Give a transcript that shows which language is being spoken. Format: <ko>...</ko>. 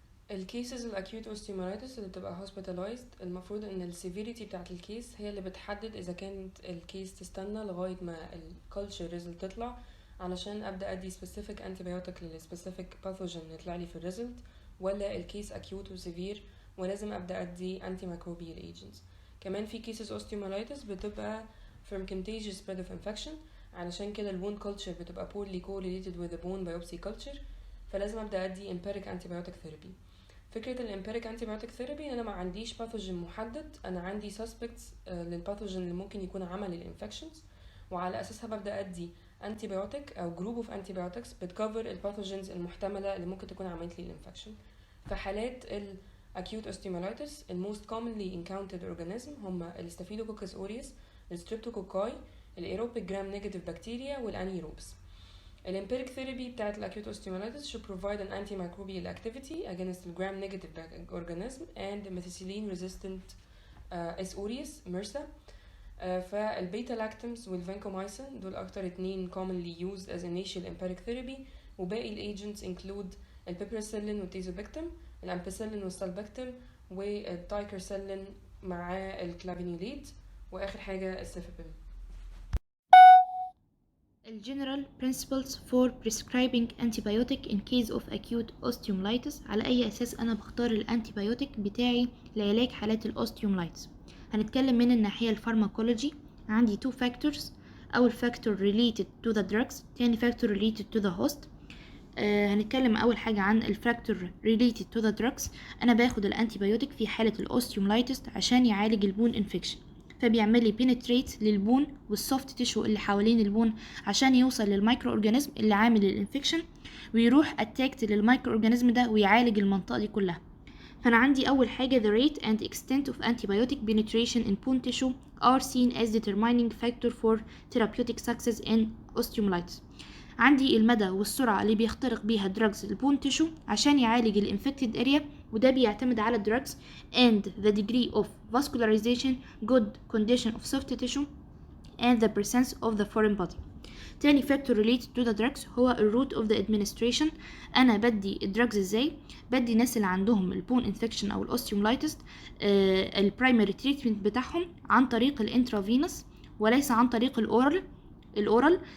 <ar>الكيسز الاكيوت اوستيومايلايتس اللي بتبقى hospitalized المفروض ان السيفيريتي بتاعت الكيس هي اللي بتحدد اذا كانت الكيس تستنى لغايه ما الكالتشر ريزلت تطلع علشان ابدا ادي سبيسيفيك انتيبيوتيك للسبيسيفيك باثوجين يطلع لي في الريزلت، ولا الكيس اكيوت وسيفير ولازم ابدا ادي انتي ميكروبيال ايجنتس. كمان في كيسز اوستيومايلايتس بتبقى</ar> <en>from contagious spread of infection،</en> <ar>علشان كده البون كلتشر بتبقى</ar> <en>poorly correlated with the bone biopsy culture،</en> <ar>فلازم ابدا ادي</ar> <en>empiric antibiotic therapy.</en> <ar>فكرة الامبيريك انتيبيوتيك ثيرابي ان انا ما عنديش باثوجين محدد، انا عندي سسبكتس للباثوجين اللي ممكن يكون عمل الانفكشنز، وعلى اساسها ببدا ادي انتيبيوتيك او جروب اوف انتيبيوتكس بتكفر الباثوجينز المحتمله اللي ممكن تكون عملت لي الانفكشن. في حالات الاكيوت اوستيومايلايتس الموست</ar> <en>commonly encountered organism</en> <ar>هم الستافيلوكوكس اوريوس، الستريبتوكوكاي، الايروبيك جرام نيجاتيف بكتيريا والانيروبس. الامبيريك ثيرابي بتاعت الاكيوت اوستيومايلايتس</ar> <en>should provide an antimicrobial activity against the gram-negative organism and methicillin-resistant S. aureus MRSA.</en> <ar>فالبيتا لاكتمز والفانكومايسين دول اكتر اتنين</ar> <en>commonly used as initial empiric therapy،</en> <ar>وباقي الايجنتس include البيبرسيلين والتيزوبكتم، الامبيسيلين والسالبكتم، والتايكرسيلين مع الكلافينوليت، واخر حاجه السيفابين.</ar> <en>General principles for prescribing antibiotic in case of acute osteomyelitis.</en> <ar>على أي أساس أنا بختار الأنتيبيوتيك بتاعي لعلاج حالات الأوستيوميلايتس؟ هنتكلم من الناحية الفارماكولوجي.</ar> <en>عندي two factors. أول factor related to the drugs، تاني factor related to the host.</en> <ar>هنتكلم أول حاجة عن الفاكتور</ar> <en>related to the drugs.</en> <ar>أنا باخد الأنتيبيوتيك في حالة الأوستيوميلايتس عشان يعالج البون انفكشن، فبيعمل لي بينتريت للبون والسوفت تيشو اللي حوالين البون عشان يوصل للمايكرو اورجانيزم اللي عامل الانفكشن، ويروح اتاكت للمايكرو اورجانيزم ده ويعالج المنطقه دي كلها. فانا عندي اول حاجه</ar> <en>the rate and extent of antibiotic penetration in bone tissue are seen as determining factor for therapeutic success in osteomyelitis.</en> <ar>عندي المدى والسرعة اللي بيخترق بيها دراجز البون تيشو عشان يعالج الانفكتد اريا، وده بيعتمد على الدراجز</ar> <en>and the degree of vascularization, good condition of soft tissue and the presence of the foreign body. تاني factor related to the drugs هو الروت of the administration.</en> <ar>انا بدي الدراجز ازاي؟ بدي الناس اللي عندهم البون انفكشن او الاوستيوميلايتس البرايمري تريتمنت بتاعهم عن طريق الانترافينوس وليس عن طريق الاورال.</ar>